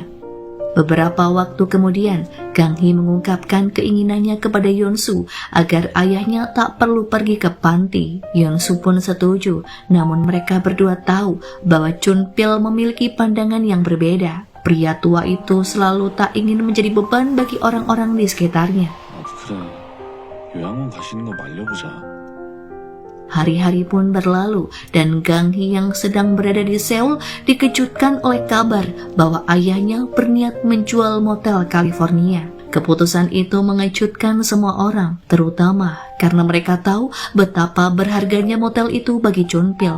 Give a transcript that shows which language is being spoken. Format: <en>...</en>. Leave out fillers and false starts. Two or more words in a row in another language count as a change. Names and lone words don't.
<id>Beberapa waktu kemudian, Gang Hee mengungkapkan keinginannya kepada Yeon-su agar ayahnya tak perlu pergi ke panti. Yeon-su pun setuju, namun mereka berdua tahu bahwa Chun-pil memiliki pandangan yang berbeda. Pria tua itu selalu tak ingin menjadi beban bagi orang-orang di sekitarnya.</id> <ko>그래, 요양원 가시는 거 말려보자.</ko> <id>Hari-hari pun berlalu dan Gang Hee yang sedang berada di Seoul dikejutkan oleh kabar bahwa ayahnya berniat menjual motel California. Keputusan itu mengejutkan semua orang, terutama karena mereka tahu betapa berharganya motel itu bagi Chun Pil.</id>